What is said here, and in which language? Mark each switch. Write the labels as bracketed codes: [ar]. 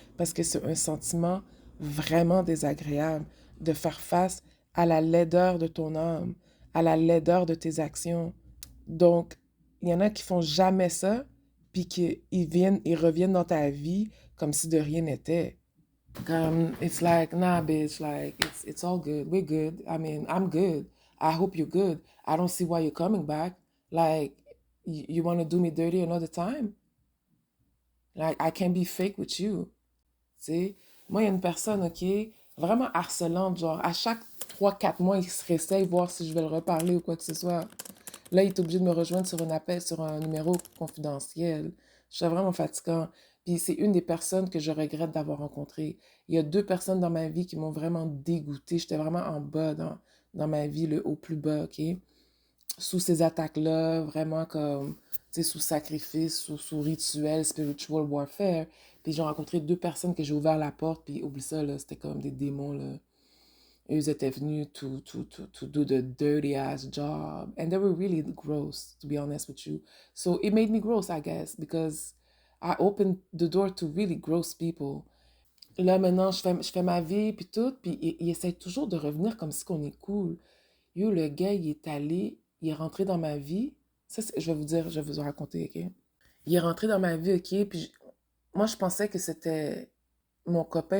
[fr] Parce que c'est un sentiment vraiment désagréable de faire face à la laideur de ton âme, à la laideur de tes actions. Donc, il y en a qui font jamais ça, puis ils reviennent dans ta vie comme si de rien n'était. [en] It's like, nah, bitch, like, it's all good. We're good. I mean, I'm good. I hope you're good. I don't see why you're coming back. Like, you want to do me dirty another time? Like, I can't be fake with you. [fr] Tu sais, moi, il y a une personne, OK, vraiment harcelante, genre, à chaque 3 4 mois, il se réessaye, voir si je vais le reparler ou quoi que ce soit. Là, il est obligé de me rejoindre sur un appel, sur un numéro confidentiel. Je suis vraiment fatigant. Puis c'est une des personnes que je regrette d'avoir rencontrées. Il y a 2 personnes dans ma vie qui m'ont vraiment dégoûtée. J'étais vraiment en bas dans ma vie, au plus bas, OK? Sous ces attaques-là, vraiment comme, tu sais, sous sacrifice, sous rituel, [en] spiritual warfare. [fr] Puis j'ai rencontré 2 personnes que j'ai ouvert la porte, puis oublie ça, là, c'était comme des démons, là. Ils étaient venus [en] to do the dirty ass job. And they were really gross, to be honest with you. So it made me gross, I guess, because I opened the door to really gross people. [fr] Là, maintenant, je fais ma vie, puis tout, puis il essaie toujours de revenir comme si qu'on est cool. Yo, le gars, il est allé, il est rentré dans ma vie. Ça, je vais vous dire, je vais vous raconter, OK? Il est rentré dans ma vie, OK? Puis moi, je pensais que c'était mon copain.